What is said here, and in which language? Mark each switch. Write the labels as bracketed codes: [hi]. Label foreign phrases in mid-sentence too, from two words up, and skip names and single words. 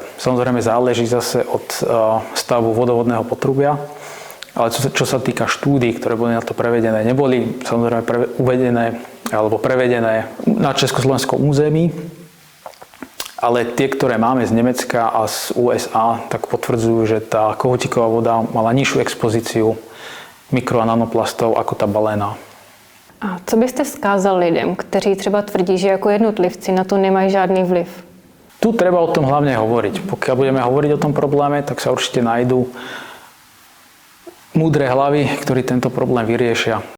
[sk] Samozrejme záleží zase od stavu vodovodného potrubia, ale čo sa týka štúdií, ktoré boli na to prevedené, neboli samozrejme uvedené alebo prevedené na československom území, ale tie, ktoré máme z Nemecka a z USA, tak potvrdzujú, že tá kohutíková voda mala nižšiu expozíciu mikro- a nanoplastov ako tá balená. [cs] A co byste vzkázal lidem, kteří třeba tvrdí, že jako jednotlivci na to nemají žádný vliv? [sk] Tu treba o tom hlavne hovoriť. Pokiaľ budeme hovoriť o tom probléme, tak sa určite nájdú múdre hlavy, ktorí tento problém vyriešia.